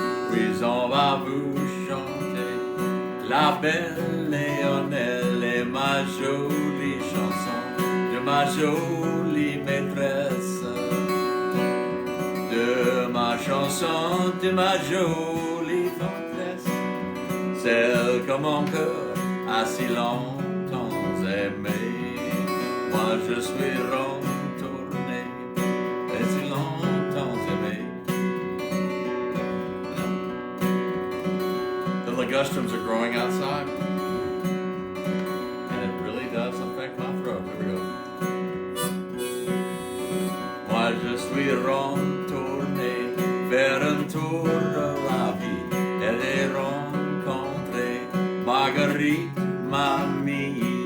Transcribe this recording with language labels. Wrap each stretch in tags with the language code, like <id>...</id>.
<fr>Puis on va vous chanter la belle Léonelle et ma jolie chanson de ma jolie maîtresse, de ma chanson de ma jolie maîtresse, celle que mon cœur a si longtemps Moi je suis retourné, et si longtemps aimé.</fr> <en>The ligustrum are growing outside, and it really does affect my throat. Here we go.</en> <fr>Moi je suis retourné, faire un tour de la vie, et j'ai rencontré Marguerite, mamie.</fr>